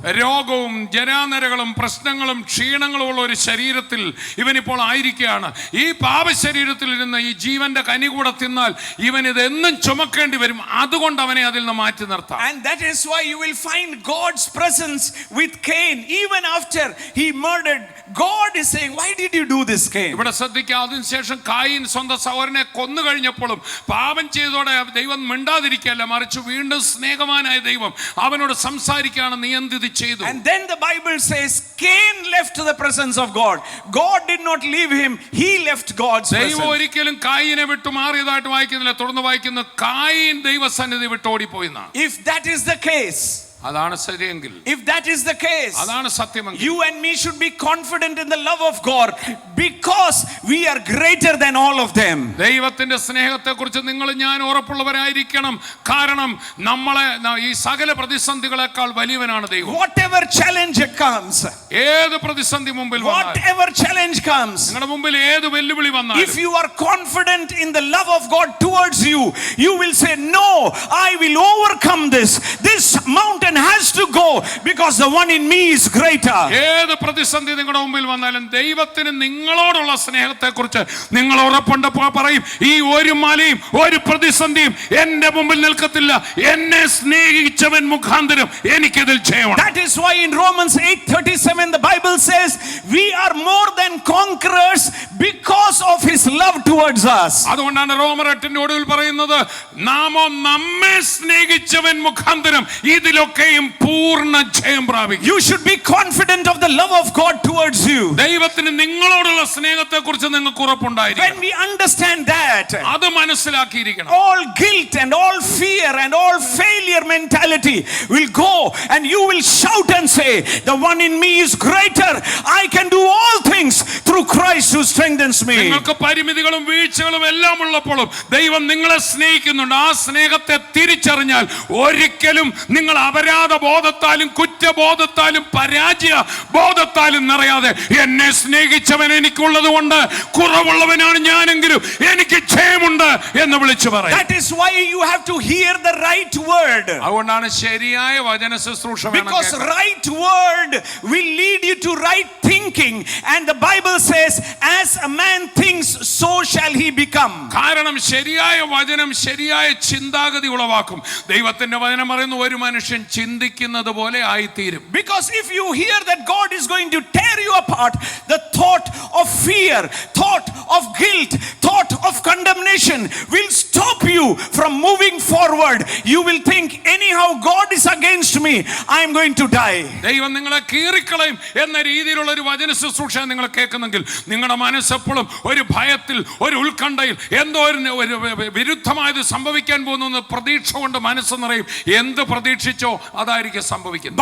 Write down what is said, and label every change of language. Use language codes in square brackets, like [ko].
[ml] രോഗവും ജരാനരകളും പ്രശ്നങ്ങളും ക്ഷീണങ്ങളും ഉള്ള ഒരു ശരീരത്തിൽ ഇവനിപ്പോൾ ആയിരിക്കുകയാണ്. ഈ പാപ ശരീരത്തിൽ ഇരുന്ന് ഈ ജീവന്റെ കനി കൂടെ തിന്നാൽ ഇവൻ ഇതെന്നും ചുമക്കേണ്ടി വരും. അതുകൊണ്ട് അവനെ അതിൽ നിന്ന് മാറ്റി നിർത്താം. [en] And that is why you will find God's presence with Cain. Even after he murdered, God is saying, why did you do this, Cain? [ml] ഇവിടെ ശ്രദ്ധിക്കുക, അതിനുശേഷം കായീൻ സ്വന്തം സഹോദരനെ കൊന്നു കഴിഞ്ഞപ്പോഴും പാപം ചെയ്തോടെ ദൈവം മിണ്ടാതിരിക്കുകയല്ല, മറിച്ച് വീണ്ടും സ്നേഹവാനായ ദൈവം അവനോട് സംസാരിക്കുകയാണ്, നീ എന്ത് ചെയ്തു. [en] And then the Bible says Cain left the presence of God. God did not leave him, he left God's presence. [ml] ദൈവം ഒരിക്കലും കായീനെ വിട്ടു മാറിയതായിട്ട് വായിക്കുന്നില്ല. തുടർന്ന് വായിക്കുന്നു, കായീൻ ദൈവസന്നിധി വിട്ട് ഓടിപ്പോയിന്നാ. [en] If that is the case, [ml] അതാണ് ശരിയെങ്കിൽ, [en] if that is the case, [ml] അതാണ് സത്യമെങ്കിൽ, [en] you and me should be confident in the love of God because we are greater than all of them. [ml] ദൈവത്തിന്റെ സ്നേഹത്തെ കുറിച്ച് നിങ്ങൾ ഞാൻ ഉറപ്പുള്ളവരായിരിക്കണം. കാരണം നമ്മളെ ഈ സകല പ്രതിസന്ധികളെക്കാൾ വലിയവനാണ് ദൈവം. [en] Whatever challenge comes, [ml] ഏത് പ്രതിസന്ധി മുമ്പിൽ വന്നാലും, [en] whatever challenge comes, [ml] നിങ്ങളുടെ മുമ്പിൽ ഏത് വെല്ലുവിളി വന്നാലും, [en] if you are confident in the love of God towards you, you will say, no, I will overcome this mountain has to go because the one in me is greater. [ml] ഏത് പ്രതിസന്ധി നിങ്ങളുടെ മുമ്പിൽ വന്നാലും ദൈവത്തിന് നിങ്ങളോടുള്ള സ്നേഹത്തെ കുറിച്ച് നിങ്ങൾ ഉറപ്പുണ്ടപ്പോൾ പറയും, ഈ ഒരു മലയും ഒരു പ്രതിസന്ധിയും എന്റെ മുമ്പിൽ നിൽക്കത്തില്ല, എന്നെ സ്നേഹിച്ചവൻ മുഖാന്തരം എനിക്കിതിൽ ജയമാണ്. [en] That is why in Romans 8:37 the Bible says we are more than conquerors because of his love towards us. [ml] അതുകൊണ്ടാണ് റോമർ 8 ഒടുവിൽ പറയുന്നത്, നാമോ നമ്മെ സ്നേഹിച്ചവൻ മുഖാന്തരം ഇതിലൊക്കെ പൂർണ്ണ ജയം പ്രാപിക്കും. [en] You should be confident of the love of God towards you. [ml] ദൈവത്തിന് നിങ്ങളോടുള്ള സ്നേഹത്തെ കുറിച്ച് നിങ്ങൾക്ക് ഉറപ്പുണ്ടായിരിക്കണം. [en] When we understand that, [ml] അത് മനസ്സിലാക്കിയിരിക്കണം. [en] all guilt and all fear and all failure mentality will go and you will shout and say, the one in me is greater, I can do all things through Christ who strengthens me. [ml] നിങ്ങൾക്ക് പരിമിതികളും വീഴ്ചകളും എല്ലാം ഉള്ളപ്പോഴും ദൈവം നിങ്ങളെ സ്നേഹിക്കുന്നുണ്ട്. ആ സ്നേഹത്തെ തിരിച്ചറിഞ്ഞാൽ ഒരിക്കലും നിങ്ങൾ ബോധത്താലും കുറ്റബോധത്താലും പരാജയ ബോധത്താലും നിറയാതെ, എന്നെ സ്നേഹിച്ചവൻ എനിക്കുള്ളത് കൊണ്ട് കുറവുള്ളവനാണ് ഞാനെങ്കിലും എനിക്ക് ജയമുണ്ട് എന്ന് വിളിച്ചു പറയും. [en] That is why you have to hear the right word. [ml] അതുകൊണ്ടാണ് ശരിയായ വചന ശുശ്രൂഷ വേണം. [en] Because right word will lead you to right thinking, and the Bible says as a man thinks so shall he become. [ml] കാരണം ശരിയായ വചനം ശരിയായ ചിന്താഗതി ഉളവാക്കും. ദൈവത്തിന്റെ വചനം പറയുന്നു, ഒരു മനുഷ്യൻ ചിന്തിക്കുന്നത് അതുപോലെ ആയിത്തീരും. [en] Because if you hear that God is going to tear you apart, the thought of fear, thought of guilt, thought of condemnation will stop you from moving forward. You will think, anyhow God is against me, I am going to die. [ml] ദൈവം നിങ്ങളെ കീറിക്കളയും എന്ന രീതിയിലുള്ള ഒരു വചന ശുശ്രൂഷ നിങ്ങൾ കേൾക്കുന്നെങ്കിൽ നിങ്ങളുടെ മനസ്സെപ്പോഴും ഒരു ഭയത്തിൽ, ഒരു ഉത്കണ്ഠയിൽ, എന്തോ ഒരു വിരുദ്ധമായത് സംഭവിക്കാൻ പോകുന്ന പ്രതീക്ഷ കൊണ്ട് മനസ്സ് നിറയും. എന്ത് പ്രതീക്ഷിച്ചോ അതായിരിക്കും സംഭവിക്കുന്നത്.